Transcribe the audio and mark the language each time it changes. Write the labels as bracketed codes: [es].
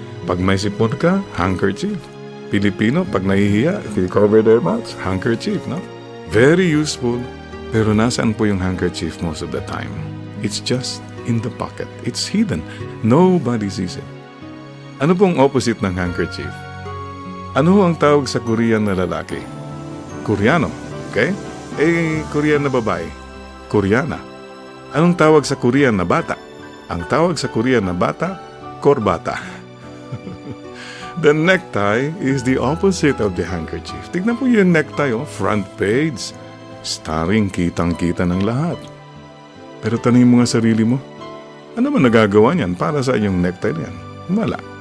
[tl] Pag may sipon ka, handkerchief. Pilipino, pag nahihiya, [en] they cover their mouths, [tl] handkerchief, no? [en] Very useful, [tl] pero nasaan po yung [en] handkerchief most of the time? It's just in the pocket. It's hidden. Nobody sees it. [tl] Ano pong opposite ng handkerchief? Ano ang tawag sa Korean na lalaki? Koreano. Okay? Korean na babae? Koreana. Anong tawag sa Korean na bata? Ang tawag sa Korean na bata, korbata. [en] The necktie is the opposite of the handkerchief. [tl] Tignan po yung necktie, front page. Starring kitang-kita ng lahat. Pero tanungin mo nga sarili mo, ano man nagagawa niyan para sa inyong necktie niyan? Wala.